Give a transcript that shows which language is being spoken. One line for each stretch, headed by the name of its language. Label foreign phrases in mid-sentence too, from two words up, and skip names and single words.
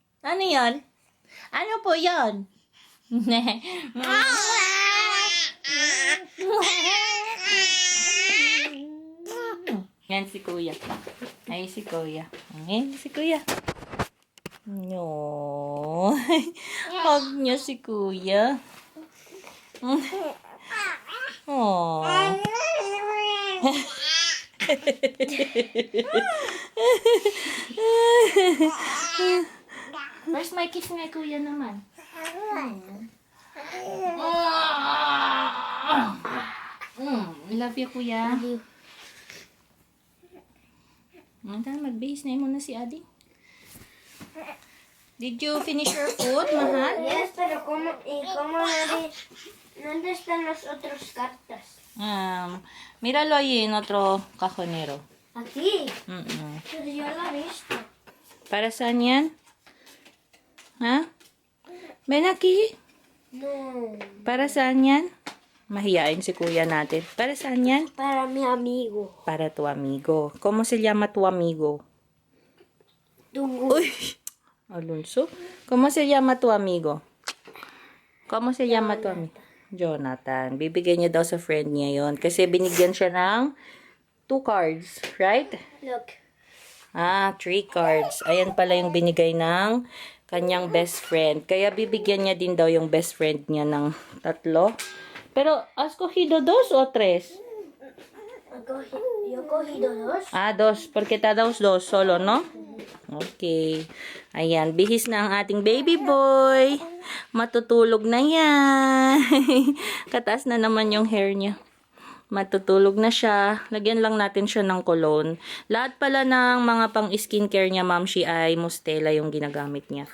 Filipino: Ano yan? Ano po yan? Yan si kuya. Ay, si kuya. Ayan, si kuya. No. Hug niya si kuya. Oh.
English: Where's my kiss
Filipino: nga kuya naman?
English: Love you kuya.
Filipino: Mag-base na muna si Adi.
English: Did you finish your food,
Filipino: mahal?
English: Yes,
Spanish: pero ¿dónde están los otros cartas? Míralo ahí en otro cajonero. Aquí. Mm-mm. Pero yo lo he visto.
Filipino: ¿Para saan yan? Ha?
Spanish: Ven aquí. No.
Filipino: ¿Para saan yan? Mahiyain si kuya natin. ¿Para saan yan?
Spanish: Para mi amigo. Para tu amigo. ¿Cómo se llama tu amigo? Tungu. Uy! Alonso. ¿Cómo se llama tu amigo? ¿Cómo se llama tu amigo? Jonathan.
Filipino: Bibigyan niya daw sa friend niya yon. Kasi binigyan siya ng 2 cards.
English: Right? Look. 3 cards.
Filipino: Ayan pala yung binigay ng kanyang
English: best friend.
Filipino: Kaya bibigyan niya din daw yung
English: best friend
Filipino: niya ng 3.
Spanish: Pero, has cogido 2 o 3? Yo he cogido 2. 2. Porque te daos 2 solo, no?
English: Okay.
Filipino: Ayan, bihis na ang ating
English: baby boy.
Filipino: Matutulog na yan. Kataas na naman yung hair niya. Matutulog na siya. Lagyan lang natin siya ng cologne. Lahat pala ng mga pang skincare niya, Mamshi, ay Mustela yung ginagamit niya.